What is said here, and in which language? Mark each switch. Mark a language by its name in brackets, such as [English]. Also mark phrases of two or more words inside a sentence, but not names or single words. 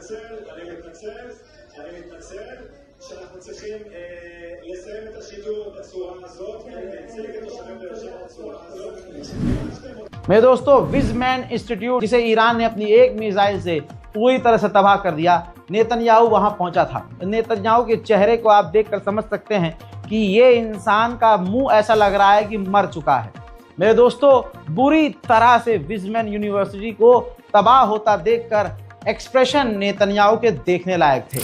[Hebrew] מתנצל שאנחנו צריכים לסיים את השידור בצורה הזאת ולהציג את תושבי באר שבע בצורה הזאת। [Hindi] मेरे दोस्तों, विजमैन इंस्टीट्यूट जिसे ईरान ने अपनी एक मिसाइल से पूरी तरह से तबाह कर दिया, नेतन्याहू वहां पहुंचा था। नेतन्याहू के चेहरे को आप देखकर समझ सकते हैं कि ये इंसान का मुंह ऐसा लग रहा है कि मर चुका है। मेरे दोस्तों, बुरी तरह से विजमैन यूनिवर्सिटी को तबाह होता देखकर एक्सप्रेशन नेतन्याहू के देखने लायक थे।